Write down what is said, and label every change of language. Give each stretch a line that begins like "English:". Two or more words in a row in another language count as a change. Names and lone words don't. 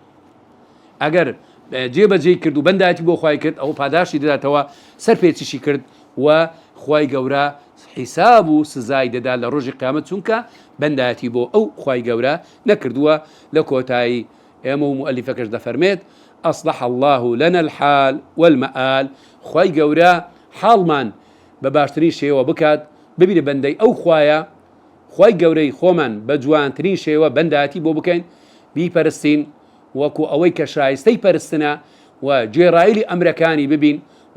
Central Kurdish: ئەگەر جێبەجێ کرد و بەندایەتی بۆ خوای کرد ئەو پاداشی دەداتەوە سەرپێچیشی کرد و خوای گەورە حیساب و سزای دەدا لە ڕۆژی قیامەت چونکە بەندایەتی بۆ ئەو خوای گەورە نەکردووە. لە کۆتایی ئێمە و مؤلفەکەش دەفەرمێت
Arabic: أصلح الله لنا الحال والمآل
Central Kurdish: خوای گەورە حاڵمان بە باشترین شێوە بکات ببینە بەندەی ئەو خوایە خوای گەورەی خۆمان بە جوانترین شێوە بەندایەتی بۆ بکەین بیپەرستین وەکو ئەوەی کە شایستەی پەرستنە و گوێڕایلی ئەمرەکانی ببین و